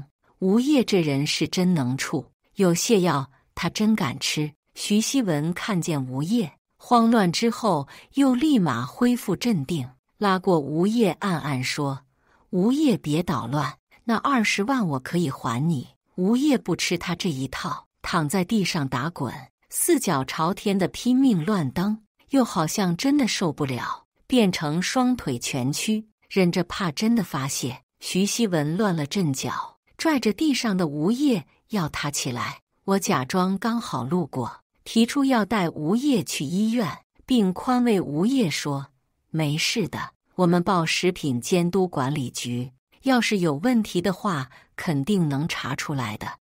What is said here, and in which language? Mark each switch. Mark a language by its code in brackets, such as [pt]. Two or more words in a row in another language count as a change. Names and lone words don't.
[zh] 吳燁這人是真能處，有瀉藥他真敢吃。徐希文看見吳燁慌亂之後，又立馬恢復鎮定，拉過吳燁暗暗說：“吳燁別搗亂，那20萬我可以還你。” 吳燁不吃他這一套，躺在地上打滾，四腳朝天的拼命亂蹬，又好像真的受不了，變成雙腿蜷曲，忍着怕真的發洩。徐希文亂了陣腳，拽着地上的吳燁要他起來。我假裝剛好路過，提出要帶吳燁去醫院，並寬慰吳燁說：“沒事的，我們報食品監督管理局，要是有問題的話，肯定能查出來的。”